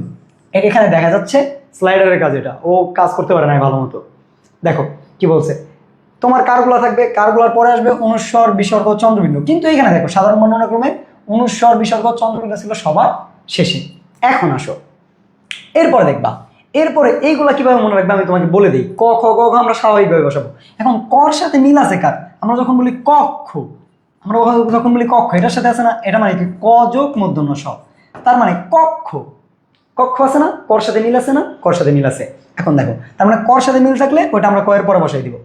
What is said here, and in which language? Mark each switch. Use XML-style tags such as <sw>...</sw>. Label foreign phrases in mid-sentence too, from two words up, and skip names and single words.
<bn>এখানে দেখা যাচ্ছে স্লাইডারের কাজ, এটা ও কাজ করতে পারে না ভালো মতো। দেখো কি বলছে, তোমার কারগুলা থাকবে, কারগুলার পরে আসবে অনুস্বর বিসর্গ চন্দ্রবিন্দু। কিন্তু এখানে দেখো সাধারণ বর্ণনাক্রমে অনুস্বর বিসর্গ চন্দ্রবিন্দু ছিল সবার শেষে। এখন আসো এরপরে দেখবা, এরপরে এইগুলা কিভাবে মনে রাখবে আমি তোমাকে বলে দিই। ক খ গ ঘ আমরা স্বাভাবিকভাবে বসাবো। এখন কর সাথে মিল আছে কার? আমরা যখন বলি কক্ষ, আমরা যখন বলি কক্ষ, এটার সাথে আছে না, এটা মানে কি ক যোগ মূর্ধন্য স, তার মানে কক্ষ। কক্ষ আছে না, কর সাথে মিল আছে না, কর সাথে মিল আছে। এখন দেখো, তার মানে কর সাথে মিল থাকলে ওইটা আমরা কয়ের পরে বসাই দিব।</bn>